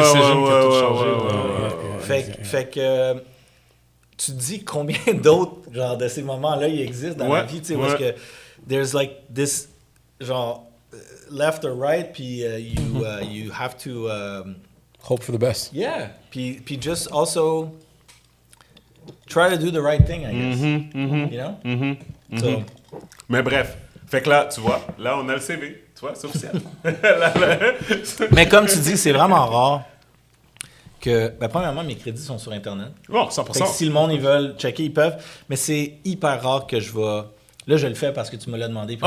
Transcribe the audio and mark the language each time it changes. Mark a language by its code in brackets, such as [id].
[fr] decision qui a tout ouais, changé. ouais, Fait que tu te dis combien d'autres genre de ces moments-là il existent dans la vie, tu sais, où est-ce que [en] there's like this [fr] genre [en] left or right, [fr] puis [en] you have to Hope for the best. yeah, [fr] puis [en] just also try to do the right thing, I guess, you know. So, [fr] Mais bref, fait que là, tu vois, là on a le CV, tu vois, c'est officiel. mais comme tu dis, c'est vraiment rare que, premièrement, mes crédits sont sur Internet. Bon, Fait que 100%. si le monde, ils veulent checker, ils peuvent. Mais c'est hyper rare que je vais... Là, je le fais parce que tu me l'as demandé puis